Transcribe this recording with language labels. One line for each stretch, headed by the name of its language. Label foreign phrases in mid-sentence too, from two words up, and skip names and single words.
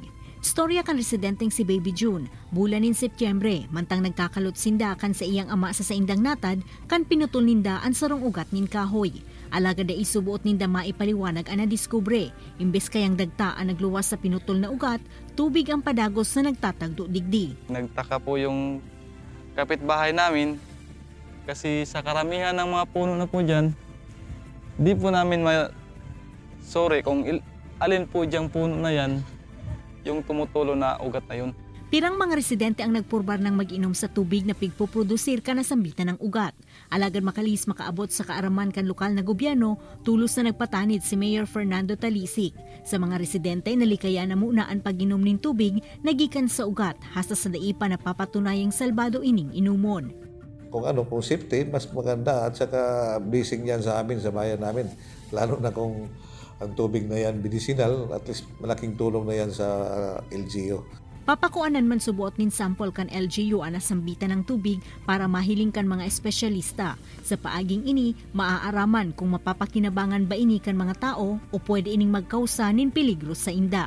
Bikol: Storya kan residenteng si Baby June, bulan nin Setyembre, mantang nagkakalot sinda kan sa iyang ama sa saindang natad, kan pinutol ninda ang sarong ugat nin kahoy. Alaga da isubuot ninda maipaliwanag ang nadiskubre, imbes kayang dagta ang nagluwas sa pinutol na ugat, tubig ang padagos na nagtatagdo digdi.
Filipino: Nagtaka po yung kapitbahay namin, kasi sa karamihan ng mga puno na po dyan, di po namin sorry kung alin po diyang puno na yan, yung tumutulo na ugat na yun.
Bikol: Pirang mga residente ang nagpurbar ng mag-inom sa tubig na pigpuprodusir ka na sambitan ng ugat. Alagad makalis makaabot sa kaaraman kan lokal na gobyerno, tulos na nagpatanid si Mayor Fernando Talisik. Sa mga residente, nalikaya na muna ang pag-inom ng tubig nagikan sa ugat hasta sa daipa na papatunayang salbado ining inumon.
Filipino: Kung safety, mas maganda at saka blessing yan sa amin, sa bayan namin. Lalo na kung ang tubig na yan medicinal,
English: at least
Filipino: malaking tulong na yan sa LGU.
Bikol: Papakuanan man subuot nin sample kan LGU ang nasambitan ng tubig para mahiling kan mga espesyalista. Sa paaging ini, maaaraman kung mapapakinabangan ba ini kan mga tao o pwede ining magkausa nin peligro sa inda.